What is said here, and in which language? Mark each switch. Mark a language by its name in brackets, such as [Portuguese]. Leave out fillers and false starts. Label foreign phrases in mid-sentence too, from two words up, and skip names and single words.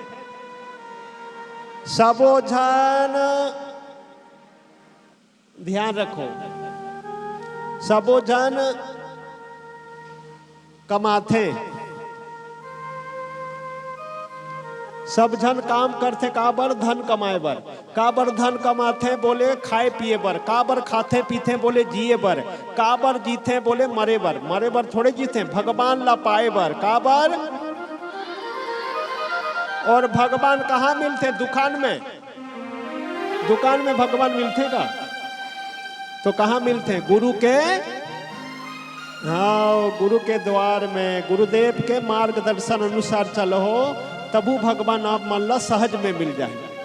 [Chhattisgarhi] सबो जन ध्यान रखो, सबो जन कमाते, सब जन काम करते का बर? धन कमाए बर। का बर धन कमाते? बोले खाए पिए बर। का बर खाते पीते? बोले जिए बर। का बर जीते? बोले मरे बर। मरे बर थोड़े जीते, भगवान ला पाए बर। का बर? और भगवान कहाँ मिलते? दुकान में। दुकान में भगवान मिलते का? तो कहाँ मिलते? गुरु के, हाँ गुरु के द्वार में, गुरुदेव के मार्गदर्शन अनुसार चलो तबु भगवान आप मन ला सहज में मिल जाए।